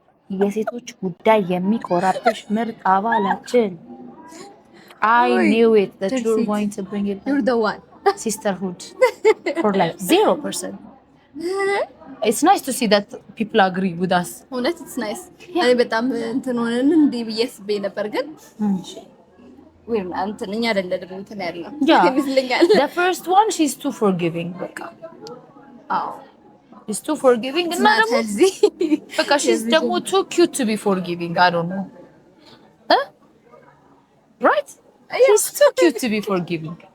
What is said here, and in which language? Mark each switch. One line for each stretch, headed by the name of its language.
Amharic: የሴቶች ጉዳይ የሚኮራብሽ ምርጥ አባላችን።
English: I knew it that you were going to bring it. You're the one. Sisterhood for life. 0%. It's nice to see that people agree with us. እውነት it's nice.
Amharic: እኔ በጣም እንትን ሆነን እንዴ ብዬ አስቤ ነበር ግን ወይም እንትን እኛ አይደለም እንትን ያለው ይመስለኛል።
English: The first one she's too forgiving. በቃ she's too forgiving እና ደግሞ በቃ she's ደግሞ too cute to be forgiving. I don't know. Right? She's too cute to be forgiving.